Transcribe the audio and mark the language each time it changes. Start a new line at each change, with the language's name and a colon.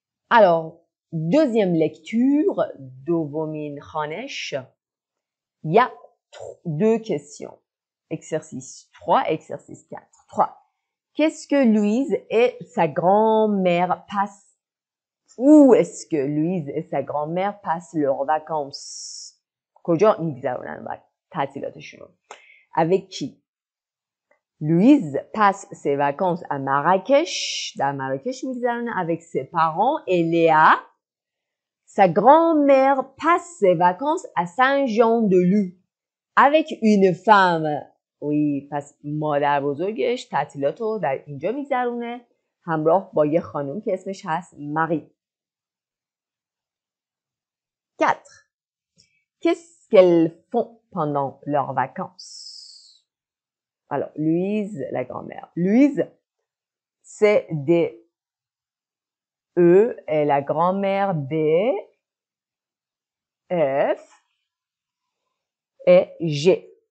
French: Alors, deuxième lecture,
Persian: دومین خانش.
French: Il y a deux questions. Exercice 3, exercice 4. 3. Qu'est-ce que Louise et sa grand-mère passent? Où est-ce que Louise et sa grand-mère passent leurs vacances?
Persian: کجا میگذرونن تعطیلاتشون؟
French: Avec qui? Louise passe ses vacances à Marrakech.
Persian: در مراکش میگذرونه
French: avec ses parents. Et Léa, sa grand-mère passe ses vacances à Saint-Jean-de-Luz. Avec une femme.
Persian: Oui, پس مادر بزرگش تعطیلات رو در اینجا میگذرونه همراه با یه خانم که اسمش هست ماری. 4.
French: Qu'est-ce qu'elles font pendant leurs vacances? Alors, Louise, la grand-mère. Louise, c'est des E et la grand-mère des F et G.